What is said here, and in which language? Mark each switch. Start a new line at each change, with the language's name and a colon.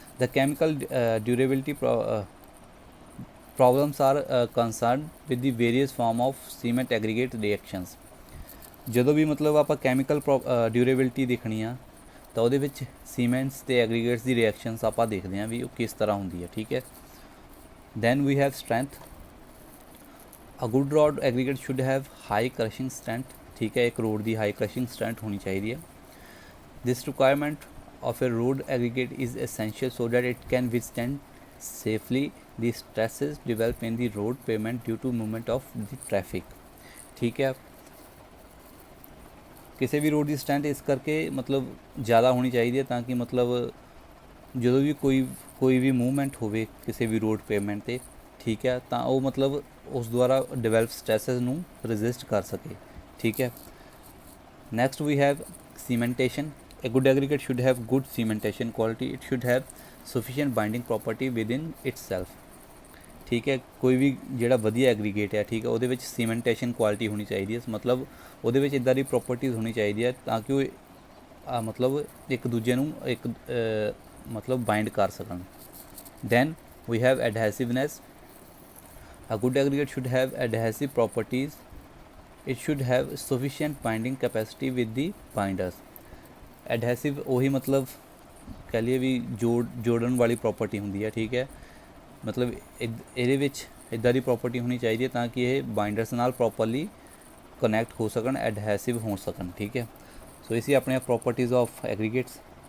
English: The chemical durability problems are concerned with the various form of cement aggregate reactions.
Punjabi: ਜਦੋਂ ਵੀ ਮਤਲਬ ਆਪਾਂ chemical ਡਿਊਰੇਬਿਲਿਟੀ ਦੇਖਣੀ ਆ ਤਾਂ ਉਹਦੇ ਵਿੱਚ ਸੀਮੈਂਟਸ ਅਤੇ ਐਗਰੀਗੇਟਸ ਦੀ ਰਿਐਕਸ਼ਨਸ ਆਪਾਂ ਦੇਖਦੇ ਹਾਂ ਵੀ ਉਹ ਕਿਸ ਤਰ੍ਹਾਂ ਹੁੰਦੀ ਹੈ, ਠੀਕ ਹੈ।
English: Then we have strength. A good rod aggregate should have high crushing strength,
Hindi: ठीक है, एक रोड की हाई क्रशिंग स्ट्रेंथ होनी चाहिए।
English: this requirement of a road aggregate is essential so that it can withstand safely the stresses developed in the road pavement due to movement of the traffic,
Hindi: ठीक है। किसी भी road की strength इस करके मतलब ज़्यादा होनी चाहिए ताकि मतलब जो भी कोई भी मूवमेंट होवे किसी भी रोड पेमेंट पर, ठीक है, तो वो मतलब उस द्वारा डिवेलप स्ट्रेसेस
Punjabi: ਨੂੰ ਰੈਜ਼ਿਸਟ ਕਰ ਸਕੇ, ਠੀਕ ਹੈ।
English: Next we have cementation. A good aggregate should have good cementation quality. It should have sufficient binding property within itself,
Punjabi: ਠੀਕ ਹੈ। ਕੋਈ ਵੀ ਜਿਹੜਾ ਵਧੀਆ ਐਗਰੀਗੇਟ ਹੈ, ਠੀਕ ਹੈ, ਉਹਦੇ ਵਿੱਚ ਸੀਮੈਂਟੇਸ਼ਨ ਕੁਆਲਿਟੀ ਹੋਣੀ ਚਾਹੀਦੀ ਹੈ, ਮਤਲਬ ਉਹਦੇ ਵਿੱਚ ਇੱਦਾਂ ਦੀ ਪ੍ਰੋਪਰਟੀਜ਼ ਹੋਣੀ ਚਾਹੀਦੀ ਹੈ ਤਾਂ ਕਿ ਉਹ ਮਤਲਬ ਇੱਕ ਦੂਜੇ ਨੂੰ ਇੱਕ ਮਤਲਬ ਬਾਈਂਡ ਕਰ ਸਕਣ।
English: Then we have adhesiveness. A good aggregate should have adhesive properties. It should have sufficient binding capacity with the binders.
Punjabi: Adhesive ਉਹੀ ਮਤਲਬ ਕਹਿ ਲਈਏ ਵੀ ਜੋੜਨ ਵਾਲੀ ਪ੍ਰੋਪਰਟੀ ਹੁੰਦੀ ਹੈ, ਠੀਕ ਹੈ, ਮਤਲਬ ਇਹਦੇ ਵਿੱਚ ਇੱਦਾਂ ਦੀ ਪ੍ਰੋਪਰਟੀ ਹੋਣੀ ਚਾਹੀਦੀ ਹੈ ਤਾਂ ਕਿ ਇਹ ਬਾਈਂਡਰਸ ਨਾਲ ਪ੍ਰੋਪਰਲੀ ਕਨੈਕਟ ਹੋ ਸਕਣ, ਐਡਹੈਸਿਵ ਹੋ ਸਕਣ, ਠੀਕ ਹੈ। ਸੋ ਇਹ ਸੀ ਆਪਣੀਆਂ
English: Properties of aggregates.